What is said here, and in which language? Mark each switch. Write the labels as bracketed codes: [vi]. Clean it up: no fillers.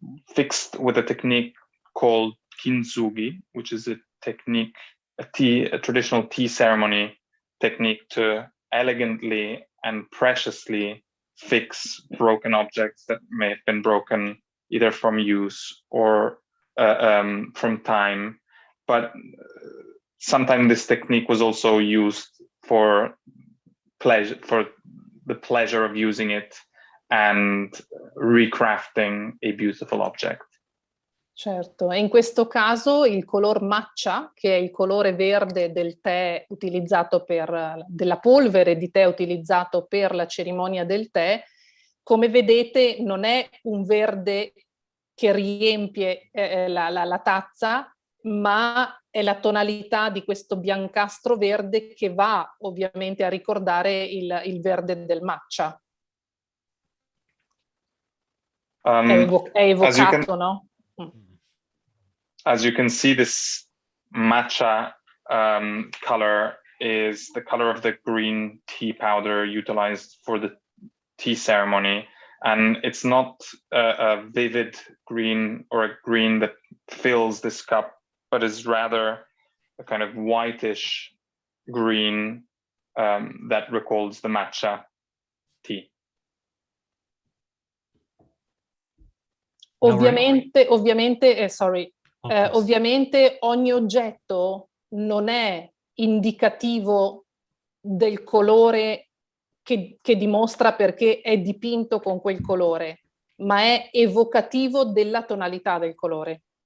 [en] fixed with a technique called kintsugi, which is a technique, a traditional tea ceremony technique to elegantly and preciously fix broken objects that may have been broken either from use or from time. But sometimes this technique was also used for pleasure, for the pleasure of using it and recrafting a beautiful object. [it] Certo, e in questo caso il color matcha, che è il colore verde del tè utilizzato della polvere di tè utilizzato per la cerimonia del tè, come vedete non è un verde che riempie la tazza, ma è la tonalità di questo biancastro verde che va ovviamente a ricordare il verde del matcha. È evocato, no? [en] As you can see, this matcha color is the color of the green tea powder utilized for the tea ceremony. And it's not a vivid green or a green that fills this cup, but is rather a kind of whitish green that recalls the matcha tea. [it] Ovviamente, ovviamente ogni oggetto non è indicativo del colore che dimostra perché è dipinto con quel colore, ma è evocativo della tonalità del colore.